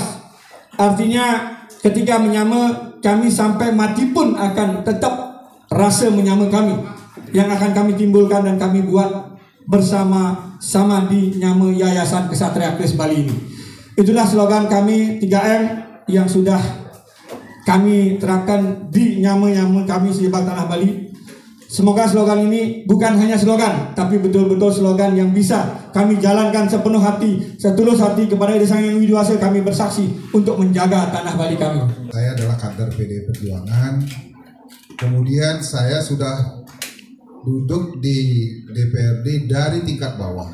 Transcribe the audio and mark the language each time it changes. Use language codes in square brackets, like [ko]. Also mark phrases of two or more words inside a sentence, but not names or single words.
[id] Artinya ketika menyama, kami sampai mati pun akan tetap rasa menyama kami yang akan kami timbulkan dan kami buat bersama-sama di nyama Yayasan Kesatria Kris Bali ini. Itulah slogan kami 3M yang sudah kami terapkan di nyama-nyama kami sejebak tanah Bali. Semoga slogan ini bukan hanya slogan, tapi betul-betul slogan yang bisa kami jalankan sepenuh hati, setulus hati kepada Ide Sang Hyang Widi Wasa. Kami bersaksi untuk menjaga tanah Bali kami. Saya adalah kader PDI Perjuangan. Kemudian saya sudah duduk di DPRD dari tingkat bawah.